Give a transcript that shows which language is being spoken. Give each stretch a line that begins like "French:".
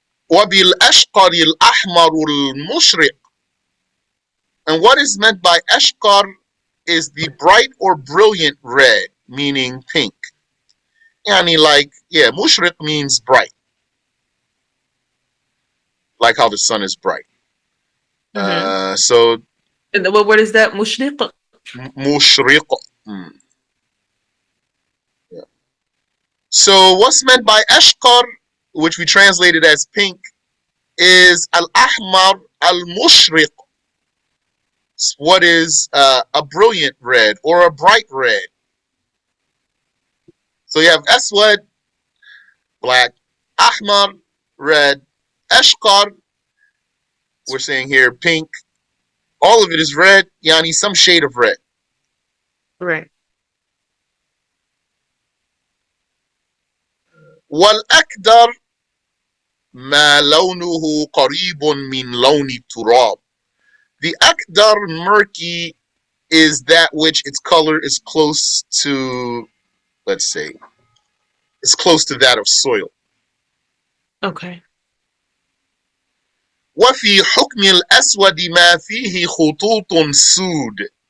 Arabic: وبالأشقر الأحمر المشرق.
English: And what is meant by ashqar is the bright or brilliant red, meaning pink. Yani like, yeah, mushriq means bright, like how the sun is bright. Mm-hmm. So And what word is that? Mushriq? mushriq. Mm, yeah. So what's meant by ashqar, which we translated as pink, is al-ahmar al-mushriq. What is a brilliant red or a bright red. So you have aswad, black, ahmar, red, ashqar, we're saying here pink. All of it is red, yani some shade of red. Right.
Arabic: والأكدر ما لونه قريب من لون التراب.
English: The akdar murky is that which its color is close to, let's say, it's close to that of soil. Okay.
Arabic: وفي حكم الأسود ما فيه خطوط سود.